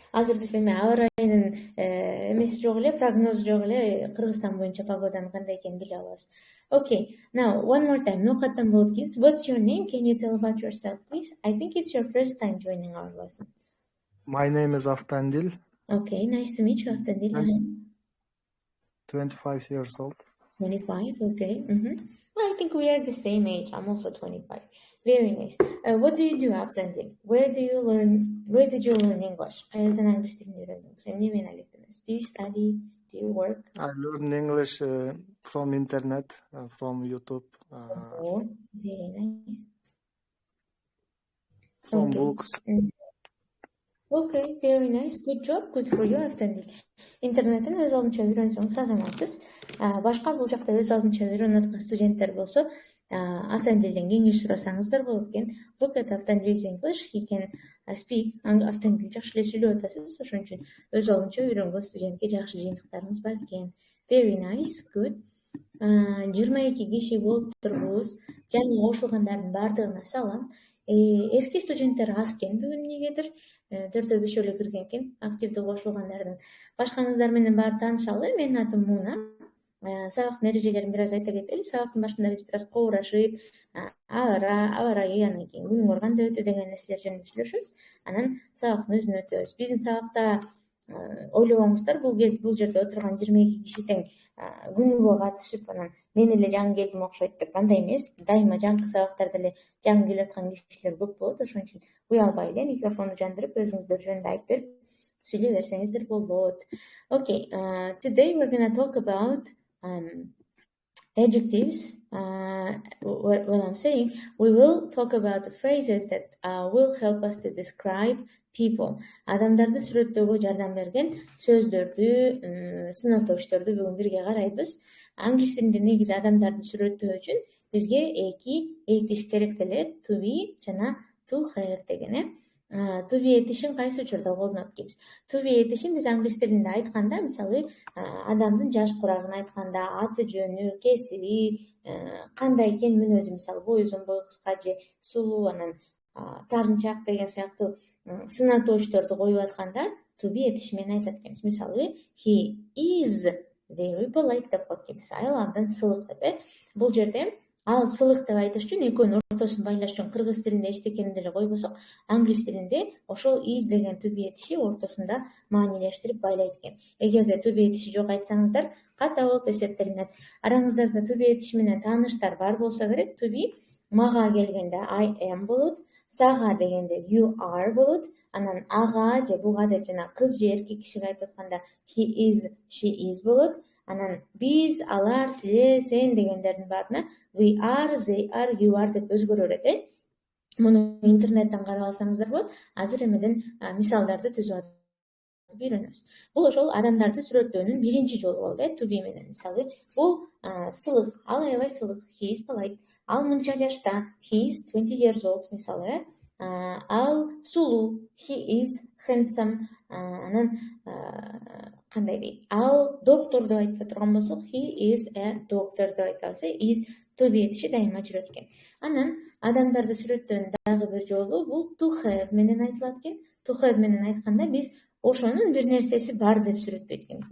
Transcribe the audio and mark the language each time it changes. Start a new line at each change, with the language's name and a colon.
Kyrgyz: Азыр биз эми аба ырайынын эмеси жок эле, прогноз жок эле, Кыргызстан боюнча погоданын кандай экенин биле алабыз.
English: Okay. Now, one more time.
Kyrgyz: Нокаттан болот экенсиз.
English: What's your name? Can you tell about yourself, please? I think it's your first time joining our lesson. My name is Автандил. Okay, nice to meet you, Автандил. I'm 25 years old. 25, okay. Well, I think we are the same age. I'm also 25. Very nice. What do you do, Автандил? Where did you learn English?
Kyrgyz: Кайерден англис тилин үйрөндүңүз? Эмне менен алектенесиз?
English: Do you study? Do you work? I learned English from internet, from YouTube, Oh, very nice. from Okay. books. Okay, very nice. Good job. Good for you, Автандил.
Kyrgyz: Интернеттен өз алдынча үйрөнсөңүз азаматсыз. Башка бул жакта өз алдынча үйрөнүп аткан студенттер болсо, Автандилден кеңеш сурасаңыздар болот экен.
English: Look at Автандил's English. He can speak.
Kyrgyz: Автандил жакшы эле сүйлөп атасыз. Ошон үчүн өз алдынча үйрөнгөн студентке жакшы жыйынтыктарыңыз бар экен.
English: Very nice. Good.
Kyrgyz: 22 киши болуп турбуз. Жаңы кошулгандардын баардыгына салам. Эски студенттер аз экен бүгүн эмнегедир. 4-5 эле кирген экен активдүү кошулгандардын. Башкаңыздар менен барып таанышалы. Менин атым Муна. Сабактын эрежелерин бир аз айта кетели. Сабактын башында биз бир аз коурашып, аба ырайы, анан кийин күнүңөр кандай өтү деген нерселер жөнүндө сүйлөшөбүз. Анан сабактын өзүн өтөбүз. Биздин сабакта ойлобоңуздар, бул жерде отурган 22 киши тең күнүгө катышып, анан мен эле жаңы келдим окшойт деп андай эмес. Дайыма жаңы сабактарда эле жаңы келип аткан кишилер көп болот. Ошон үчүн уялбай эле микрофонду жандырып, өзүңүздөр жөнүндө айтып берип сүйлөй берсеңиздер болот.
English: Okay, today we're going to talk about adjectives. What I'm saying, we will talk about the phrases that will help us to describe people.
Kyrgyz: Адамдарды сүрөттөөгө жардам берген сөздөрдү, сынатоочторду бүгүн бирге карайбыз. Англис тилинде негизи адамдарды сүрөттөө үчүн бизге эки этиш керектелет, to be жана to have деген. To be этишин кайсы учурда колдонот экенбиз? To be этишин биз англис тилинде айтканда, мисалы, адамдын жаш курагын айтканда, аты жөнү, кесиби, кандай экен мүнөзү, мисалы, бой узун, бой кыска же сулуу, анан тарынчак деген сыяктуу сынатоочторду коюп атканда, to be этиши менен айтат экенбиз. Мисалы,
English: he is very polite
Kyrgyz: деп коет экенбиз. Ал абдан сылык деп. Бул жерде ал сылык деп айтыш үчүн экөөнүн ортосун байлаш үчүн кыргыз тилинде эчтекени деле койбосок, англис тилинде ошол is деген to be этиши ортосунда маанилештирип байлайт экен. Эгерде to be этиши жок айтсаңыздар, ката болуп эсептелинет. Араңыздарда to be этиши менен тааныштар бар болсо керек. To be мага келгенде
English: I am
Kyrgyz: болот, сага дегенде
English: you are
Kyrgyz: болот, анан ага же буга деп жана кыз же эркек кишиге айтып атканда
English: he is, she is
Kyrgyz: болот. Анан биз, алар, силер, сен дегендердин баарына
English: we are, they are, you are
Kyrgyz: деп өзгөрө берет. Муну интернеттен карап алсаңыздар болот. Азыр эмеден мисалдарды түзүп атып үйрөнөбүз. Бул ошол адамдарды сүрөттөөнүн биринчи жолу болду. To be менен мисалы, бул сылык, ал аябай сылык,
English: he is polite.
Kyrgyz: Ал мынча жашта,
English: he is 20 years old
Kyrgyz: мисалы. Ал сулуу,
English: he is handsome.
Kyrgyz: Анан кандай дейт? Ал доктор деп айта турган болсок,
English: he is a doctor
Kyrgyz: деп айтабыз. Is to be этиши дайыма жүрөт экен. Анан адамдарды сүрөттөөнүн дагы бир жолу бул to have менен айтылат экен. To have менен айтканда биз ошонун бир нерсеси бар деп сүрөттөйт экенбиз.